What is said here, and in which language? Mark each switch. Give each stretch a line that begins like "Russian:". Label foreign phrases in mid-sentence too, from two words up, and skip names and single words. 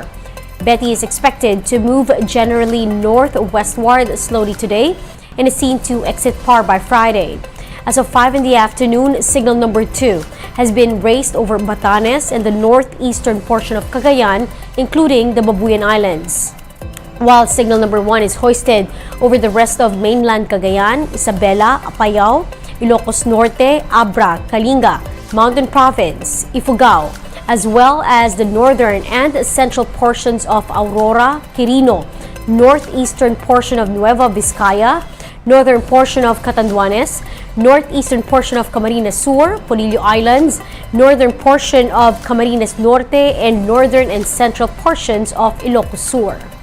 English: Betty is expected to move generally northwestward slowly today and is seen to exit PAR by Friday. As of 5 in the afternoon, signal number 2 has been raised over Batanes and the northeastern portion of Cagayan, including the Babuyan Islands. While signal number 1 is hoisted over the rest of mainland Cagayan, Isabela, Apayao, Ilocos Norte, Abra, Kalinga, Mountain Province, Ifugao, as well as the northern and central portions of Aurora, Quirino, northeastern portion of Nueva Vizcaya, northern portion of Catanduanes, northeastern portion of Camarines Sur, Polillo Islands, northern portion of Camarines Norte, and northern and central portions of Ilocos Sur.